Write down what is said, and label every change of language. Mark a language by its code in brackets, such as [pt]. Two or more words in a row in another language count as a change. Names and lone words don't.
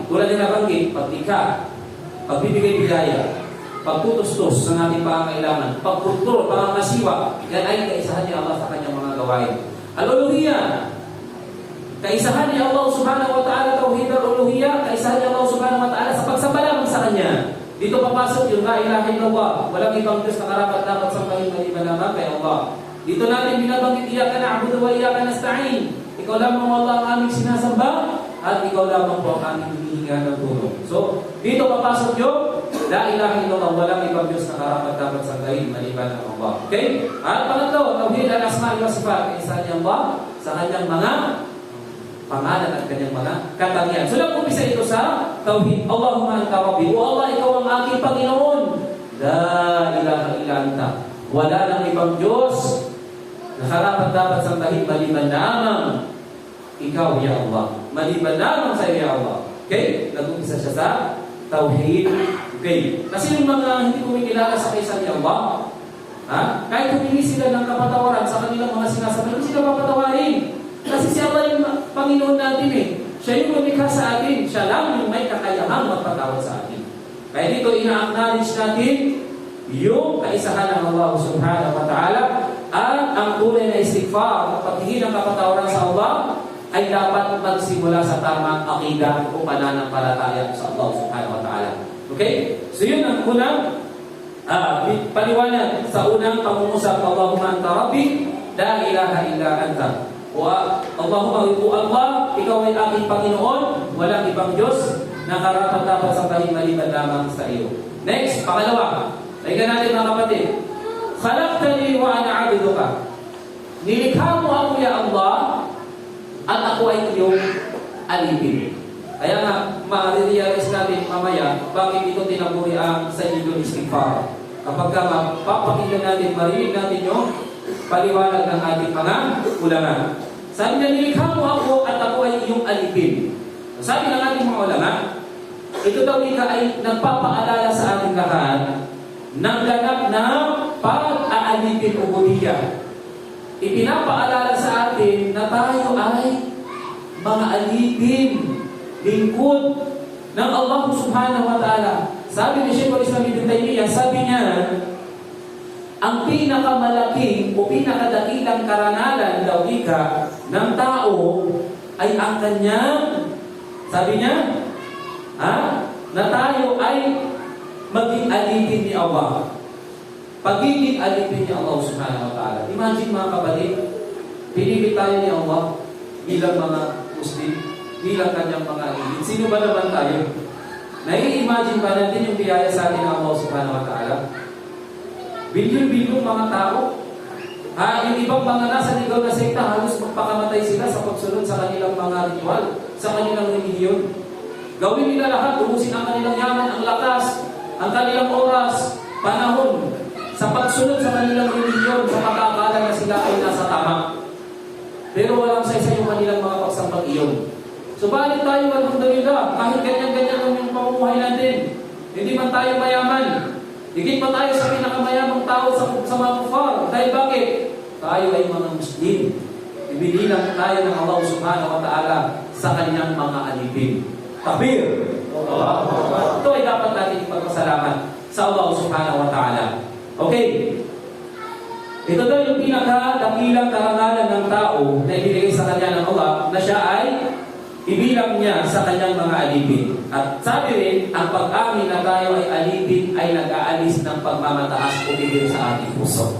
[tl] Tulad ng nabanggit, paglikha, pagbibigay biyaya, pagtutustos sa ating pangangailangan, pagkontrol, pangangasiwa. Yan ay kaisahan ni Allah sa kanyang mga gawain. Al-uluhiyyah. Kaisahan ni Allah [ar] سبحانه وتعالى, توحيد الألوهية, [tl] kaisahan ni Allah [ar] سبحانه وتعالى [tl] sa pagsamba lamang sa Kanya. Dito papasok yung [ar] لا إله إلا الله. [tl] Walang ibang Diyos na karapat dapat sambahin maliban lamang kay Allah. Dito natin binabanggit, [ar] إياك نعبد وإياك نستعين. [tl] Ikaw lamang Allah ang aming sinasamba at ikaw lamang po ang aming hinihinga ng tulong. So, dito papasok yung [ar] لا إله إلا الله. [tl] Walang ibang Diyos na karapat dapat sambahin maliban lamang Allah. Okay? At pangatlo, [ar] توحيد الأسماء والصفات. [tl] Kaisahan ni Allah sa kanyang mga pangalan at kanyang mga katangian. So, nag-umpisa ito sa tauhid. [ar] اللهم أنت ربي. O Allah, [tl] ikaw ang aking Panginoon. [ar] لا إله إلا أنت. [tl] Wala nang ibang Diyos na karapat dapat sambahin maliban lamang ikaw, [ar] يا الله. [tl] Maliban lamang sa iyo, [ar] يا الله. [tl] Okay? Nag-umpisa siya sa Tauhid. Okay. Kasi yung mga hindi kumikilala sa kaysa ni Allah, kahit humingi sila ng kapatawaran sa kanilang mga sinasabi, hindi sila papatawarin. Kasi si Allah yung Panginoon natin eh. Siya yung lumikha sa atin. Siya lang yung may kakayahang magpatawad sa atin. Kaya dito ina-acknowledge natin yung kaisahan ng Allah [ar] سبحانه وتعالى [tl] at ang tunay na istighfar, paghingi ng kapatawaran sa Allah, ay dapat magsimula sa tamang akida o pananampalataya sa Allah [ar] سبحانه وتعالى. [tl] Okay? So yun ang unang paliwanag sa unang pangungusap. [ar] اللهم أنت ربي، لا إله إلا أنت. واللهم والله, [tl] ikaw ay aking Panginoon, walang ibang Diyos na karapat-dapat sa maliban lamang sa iyo. Next, pangalawa. Tingnan natin mga kapatid. [ar] خلقتني وأنا عبدك. [tl] Nilikha mo ako ya Allah at ako ay iyong alipin. Kaya nga, ma-realize natin mamaya bakit ito tinaguri ang sa iyong istighfar. Kapag mapapakinggan natin, marinig natin yung paliwanag ng ating mga ulama. Sabi na, nilikha mo ako at ako ay iyong alipin. Sabi ng ating mga ulama, ito daw ay nagpapaalala sa ating lahat ng ganap na pag-aalipin ubudiyya. Ipinapaalala sa atin na tayo ay mga alipin, lingkod ng Allah [ar] سبحانه وتعالى. [tl] Sabi ni Shaykh al-Islam Ibn Taymiyyah, sabi niya, ang pinakamalaking o pinakadakilang karangalan daw ika ng tao ay ang kanyang, sabi niya, na tayo ay maging alipin ni Allah. Pagiging alipin ni Allah [ar] سبحانه وتعالى. [tl] Imagine mga kapatid, pinili tayo ni Allah bilang mga Muslim, bilang kanyang mga alipin. Sino ba naman tayo? Nai-imagine ba natin yung biyaya sa atin ng Allah [ar] سبحانه وتعالى? [tl] Bilyon-bilyong mga tao. Yung ibang mga nasa ligaw na sekta, halos magpakamatay sila sa pagsunod sa kanilang mga ritual, sa kanilang religiyon. Gawin nila lahat, ubusin ang kanilang yaman, ang lakas, ang kanilang oras, panahon, sa pagsunod sa kanilang religiyon, sa pagkakala na sila ay nasa tama. Pero walang sa-isa yung kanilang mga pagsambag iyon. Subalit tayo, alhamdulillah, kahit ganyan-ganyan lang yung pamumuhay natin, hindi man tayo mayaman, higit pa tayo sa pinakamayamang tao sa mga kufar. Dahil bakit? Tayo ay mga Muslim. Ibibilang tayo ng Allah [ar] سبحانه وتعالى [tl] sa kanyang mga alipin. Takbir! Ito ay dapat natin ipagpasalamat sa Allah [ar] سبحانه وتعالى. [tl] Okay. Ito daw yung pinakadakilang karangalan ng tao na ibinigay sa kanya ng Allah na siya ay ibilang niya sa kanyang mga alipin. At sabi rin, ang pag-amin na tayo ay alipin ay nag-aalis ng pagmamataas o bibig sa ating puso.